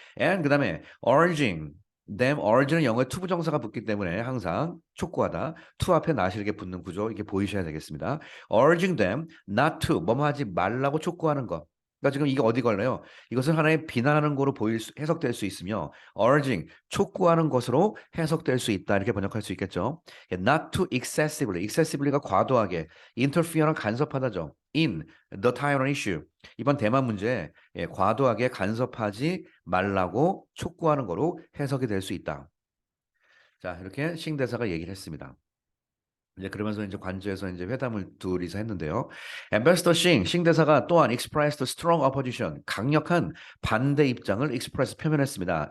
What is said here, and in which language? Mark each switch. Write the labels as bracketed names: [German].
[Korean] and 그다음에 [English] urging them, [Korean] urge는 영어에 투부정사가 붙기 때문에 항상 촉구하다 to 앞에 나시르게 붙는 구조 이렇게 보이셔야 되겠습니다. [English] urging them not to [Korean] 뭐뭐 하지 말라고 촉구하는 것. 그러니까 지금 이게 어디 걸려요? 이것은 하나의 비난하는 거로 해석될 수 있으며 urging 촉구하는 것으로 해석될 수 있다 이렇게 번역할 수 있겠죠. [English] not too excessively, [Korean] excessively가 과도하게, interfere는 간섭하다죠. [English] in the Taiwan issue. [Korean] 이번 대만 문제에 과도하게 간섭하지 말라고 촉구하는 거로 해석이 될 수 있다. 자, 이렇게 싱 대사가 얘기를 했습니다. 이제 그러면서 이제 관저에서 이제 회담을 둘이서 했는데요. Ambassador 싱 대사가 또한 [English] expressed strong opposition, [Korean] 강력한 반대 입장을 express 표현했습니다.